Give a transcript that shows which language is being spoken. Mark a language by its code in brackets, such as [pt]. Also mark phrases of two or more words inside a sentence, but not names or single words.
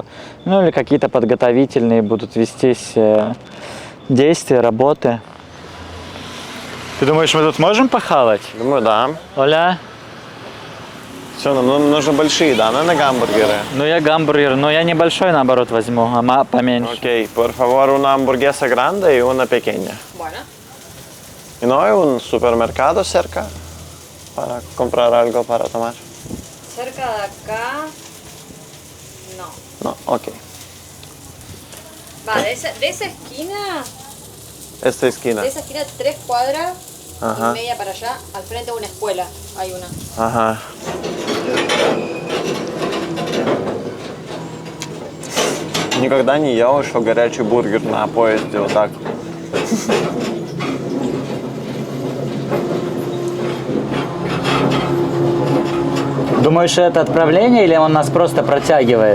[ru] Ну или какие-то подготовительные будут вестись действия, работы. Ты думаешь, мы тут можем похавать? Думаю, да. Оля? Все, нам нужны большие, да, наверное, гамбургеры. Ну я гамбургер, но я небольшой наоборот возьму, а поменьше. [es] Ok, por favor, una hamburguesa grande y una pequeña. Bueno, ¿Y no hay un supermercado cerca para comprar algo para tomar? cerca de acá. No. No, ok. Va, de esa esquina. Esta esquina. De esa esquina 3 cuadras Ajá. y media para allá. Al frente de una escuela hay una. Ага. [ru] Никогда не ел еще горячий бургер на поезде вот так. Думаешь, это отправление или он нас просто протягивает?